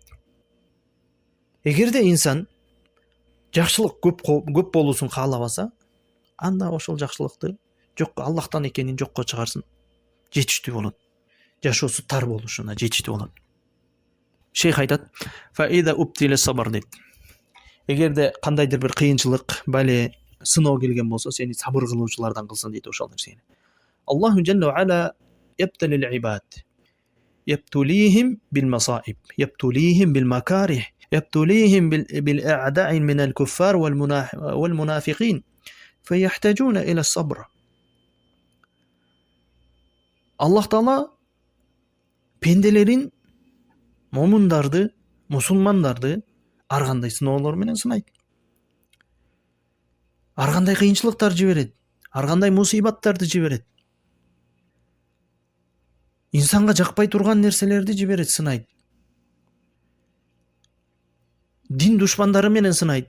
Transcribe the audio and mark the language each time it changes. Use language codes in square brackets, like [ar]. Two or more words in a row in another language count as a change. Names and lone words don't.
[ky] Эгерде инсан жакшылык көп болуусун каалабаса, анда ошол жакшылыкты жок, Аллахтан экенин жокко чыгарсын. Жетиштүү болот. Жашоосу тар болушуна жетиштүү болот. Шейх айтат: [ar] "فإذا ابتلي صبر" [ky] дейт. Эгерде кандайдыр бир кыйынчылык, бале, сыноо келген болсо, сени сабыр кылуучулардан кылсын дейт ошол нерсени. [ar] الله جل وعلا يبتلي العباد يبتليهم بالمصائب يبتليهم بالمكاره يبتليهم بالأعداء من الكفار والمنافقين فيحتاجون إلى الصبر. [ky] Allah Taala pendelерин, момундарды, мусулмандарды ар кандай сыноолор менен сынайт. Ар кандай кыйынчылыктар жиберет, ар кандай мусибаттарды жиберет. İnsanға жақпай турган нерселерди жиберет, сынайт. Дин душмандары менен сынайт.